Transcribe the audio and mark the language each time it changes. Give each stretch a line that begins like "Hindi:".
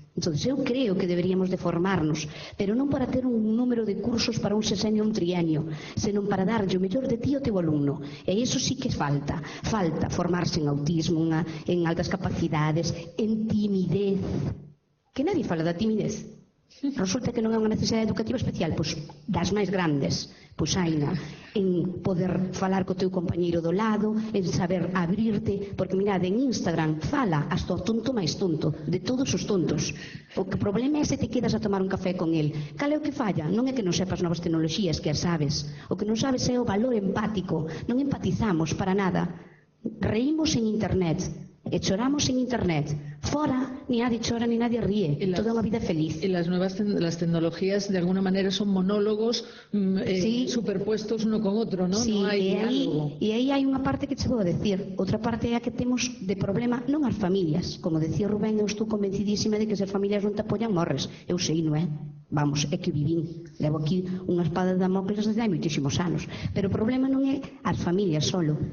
Galician: Entonces, eu creo que deberíamos de formarnos, pero non para ter un número de cursos para un sexenio ou un trienio, senón para darlle o mellor de ti ao teu alumno. E iso sí que falta. Falta formarse en autismo, en altas capacidades, en timidez. Que nadie fala da timidez. Resulta que non é unha necesidade educativa especial, pois das máis grandes, pois haina en poder falar co teu compañeiro do lado, en saber abrirte, porque mirade, en Instagram fala hasta o tonto máis tonto, de todos os tontos. O que problema é se te quedas a tomar un café con el. Cal é o que falla? Non é que non sepas novas tecnoloxías, que as sabes. O que non sabes é o valor empático. Non empatizamos para nada. Reímos en internet e choramos en internet. Fora, ni nadie chora ni nadie ríe. Toda unha vida feliz.
Spanish: Y las tecnologías de alguna manera son monólogos sí, superpuestos uno con otro, ¿no? Sí, no hay diálogo.
Galician: E aí hai unha parte que te vou decir. Outra parte é a que temos de problema non as familias. Como decía Rubén, eu estou convencidísima de que se as familias non te apoian, morres. Eu sei, non é? Vamos, é que vivín. Levo aquí unha espada de Damocles desde hai moitísimos anos. Pero o problema non é as familias solo.